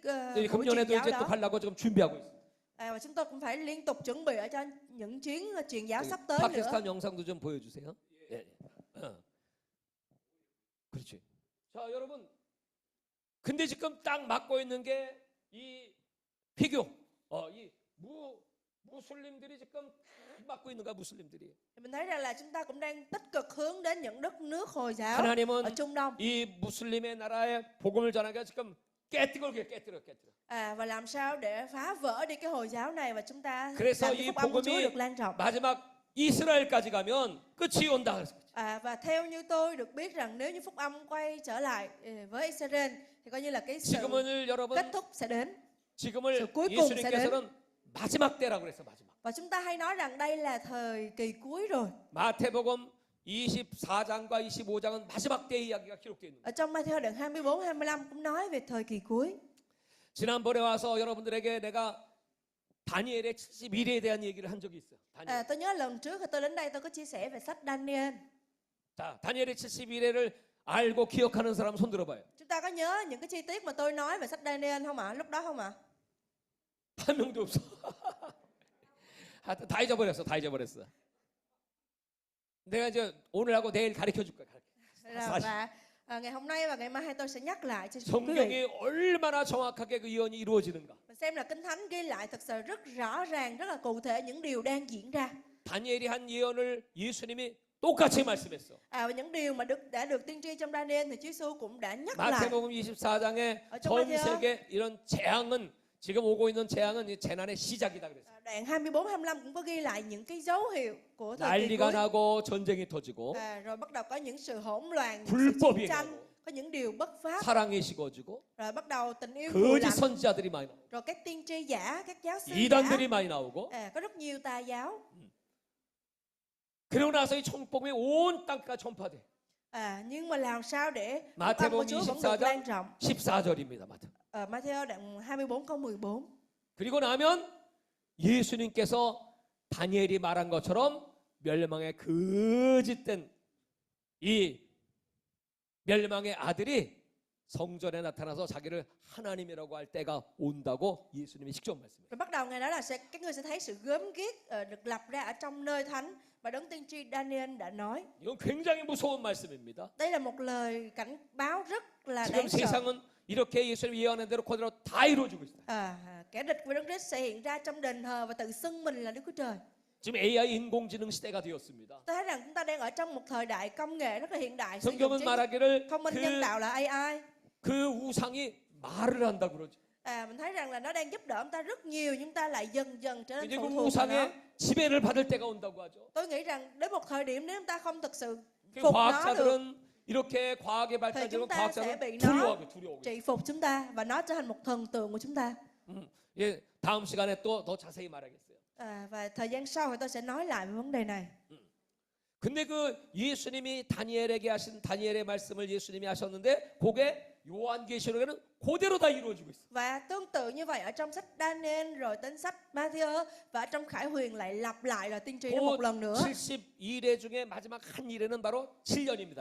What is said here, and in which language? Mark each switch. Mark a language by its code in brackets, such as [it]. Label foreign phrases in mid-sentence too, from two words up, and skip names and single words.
[ko] 이제 [vi] buổi truyền [ko] 금년에도 [vi] giáo [ko] 이제 또 [vi] đó. [ko] 가려고 지금 준비하고 있어요. [vi] Và chúng tôi cũng phải liên tục chuẩn bị ở cho những chuyến truyền giáo sắp tới nữa. [ko] 파키스탄 영상도 좀 보여주세요. 예. 그렇지. 자, 여러분. 근데 지금 딱 막고 있는 게 이 피교, 이 무슬림들이 지금 막고 있는 거야, 무슬림들이. [vi] Mình thấy rằng là chúng ta cũng đang tích cực hướng đến những đất nước Hồi giáo ở [ko] 하나님은 [vi] Trung Đông. [ko] 이 무슬림의 나라에 복음을 전하게 지금 깨뜨려. [vi] Và làm sao để phá vỡ đi cái Hồi giáo này và chúng ta [ko] 그래서 [vi] làm cái 이 phúc âm của Chúa [ko] 복음이 [vi] được lan rộng. [ko] 마지막 이스라엘까지 가면 끝이 온다. [vi] Và theo như tôi được biết rằng nếu như phúc âm quay trở lại với Israel thì coi như là cái sự [ko] 지금은 여러분 [vi] kết thúc sẽ đến. [ko] 지금을 [vi] sự cuối cùng sẽ đến. [ko] 예수님께서는 마지막 때라고 그랬어. 마지막. [vi] Và chúng ta hay nói rằng đây là thời kỳ cuối rồi. [ko] 마태복음 24장과 25장은 마지막 때 이야기가 기록되어 있는 거예요. [vi] Ở trong Ma-thi-ơ đoạn 24, 25 cũng nói về thời kỳ cuối. [ko] 지난번에 와서 여러분들에게 내가 다니엘의 71회에 대한 얘기를 한 적이 있어요. 다니엘. [vi] Tôi nhớ lần trước khi tôi đến đây tôi có chia sẻ về sách Daniel. [ko] 자, 다니엘의 71회를 알고 기억하는 사람 손 들어봐요. [vi] Chúng ta có nhớ những cái chi tiết mà tôi nói về sách Daniel không ạ? Lúc đó không ạ? [ko] 한 명도 없어. 하여튼 다 잊어버렸어. 다 잊어버렸어. 내가 이제 오늘하고 내일 가르쳐 줄 거야. 사실. [vi] Và ngày hôm nay và ngày mai tôi sẽ nhắc lại cho quý vị. [ko] 성경이 얼마나 정확하게 그 예언이 이루어지는가. [vi] Mình xem là Kinh Thánh ghi lại thật sự rất rõ ràng, rất là cụ thể những điều đang diễn ra. [ko] 다니엘이 한 예언을 예수님이 똑같이 말씀했어. [vi] Và những điều mà đã được tiên tri trong Daniel thì Chúa Giêsu cũng đã nhắc lại. [ko] 마태복음 24장에 전 세계 이런 재앙은 지금 오고 있는 재앙은 이 재난의 시작이다 그랬어요. [vi] Đoạn 24 25 cũng có ghi lại những cái dấu hiệu của thời kỳ [ko] 난리가 [vi] cuối. [ko] 나고 전쟁이 터지고 [vi] Rồi bắt đầu có những sự hỗn loạn, những sự [ko] 불법이 [vi] chiến tranh, [ko] 나고 [vi] có những điều bất pháp. [ko] 사랑이 식어지고 [vi] Rồi bắt đầu tình yêu nguội [ko] 거짓 [vi] lạnh. [ko] 선지자들이 많이 나오고 [vi] Rồi các tiên tri giả, các giáo sư giả. [ko] 이단들이 많이 나오고 [vi] Có rất nhiều tà giáo. [ko] 그러고 나서 이 천복음이 온 땅까지 전파돼. [vi] Nhưng mà làm sao để phúc âm [ko] 마태복음 [vi] của Chúa vẫn được lan [ko] 24장 [vi] rộng? [ko] 14절입니다. 마태. [vi] Matthew đoạn 24 câu 14. [ko] 그리고 나면 예수님께서 다니엘이 말한 것처럼 멸망의 거짓된 이 멸망의 아들이 성전에 나타나서 자기를 하나님이라고 할 때가 온다고 예수님이 직접 말씀해요. [vi] Rồi bắt đầu ngày đó là các ngươi sẽ thấy sự gớm ghiếc được lập ra ở trong nơi thánh mà đấng tiên tri Daniel đã nói. [ko] 이건 굉장히 무서운 말씀입니다. [vi] Đây là một lời cảnh báo rất là [ko] 지금 [vi] đáng sợ. [ko] 세상은 이렇게 예수님 예언한 대로 그대로 다 이루어지고 있어요. [vi] Kẻ địch của đấng Christ sẽ hiện ra trong đền thờ và tự xưng mình là Đức Chúa Trời. [ko] 지금 AI 인공지능 시대가 되었습니다. [vi] Tôi thấy rằng chúng ta đang ở trong một thời đại công nghệ rất là hiện đại. Sử dụng [ko] 성경은 말하기를 [vi] thông minh nhân tạo là AI. [ko] 그 우상이 말을 한다 그러죠. [vi] Mình thấy rằng là nó đang giúp đỡ chúng ta rất nhiều, nhưng ta lại dần dần trở nên [ko] 이제 [vi] phụ 그 thuộc vào nó. [ko] 우상의 지배를 받을 때가 온다고 하죠. [vi] Tôi nghĩ rằng đến một thời điểm nếu chúng ta không thực sự 그 phục nó được [ko] 과학자들은 이렇게 과학의 [vi] thì [ko] 발달되고 [vi] chúng ta sẽ [ko] 과학자들은 [vi] bị nó [ko] 두려워하고. [vi] trị phục chúng ta và nó trở thành một thần tượng của chúng ta. [ko] 예, 다음 시간에 또 더 자세히 말하겠어요. [vi] Và thời gian sau thì tôi sẽ nói lại về vấn đề này. [ko] 근데 그 예수님이 다니엘에게 하신 다니엘의 말씀을 예수님이 하셨는데 그게 요한계시록에는 그대로 다 이루어지고 있어요. [vi] Và tương tự như vậy ở trong sách Daniel rồi đến sách Matthew và ở trong Khải Huyền lại lặp lại là tiên tri đó một lần nữa. [ko] 72례 중에 마지막 한 일에는 바로 7년입니다.